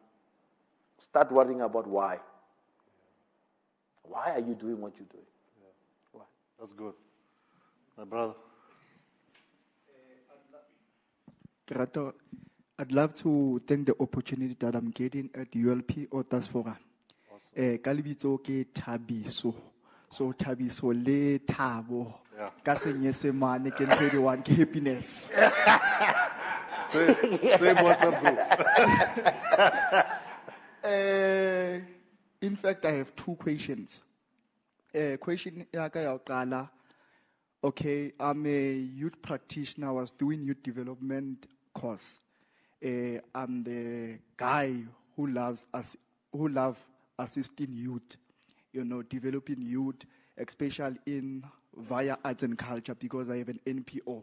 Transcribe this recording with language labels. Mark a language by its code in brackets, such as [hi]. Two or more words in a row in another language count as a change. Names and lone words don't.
[en] Start worrying about why. Why are you doing what you're doing? Why? That's good. My brother. Kerato, I'd love to take the opportunity that I'm getting at ULP Authors Forum. [st] Kalibitso ke Thabiso. So Thabiso le Thabo. Ka Senyesemane ke 21 ke happiness. [en] Say what's up, bro. In fact, I have two questions. [st] Question yaka ya qala. [en] Okay, I'm a youth practitioner. I was doing youth development course. I'm the guy who loves assisting youth, developing youth, especially in via arts and culture, because I have an NPO.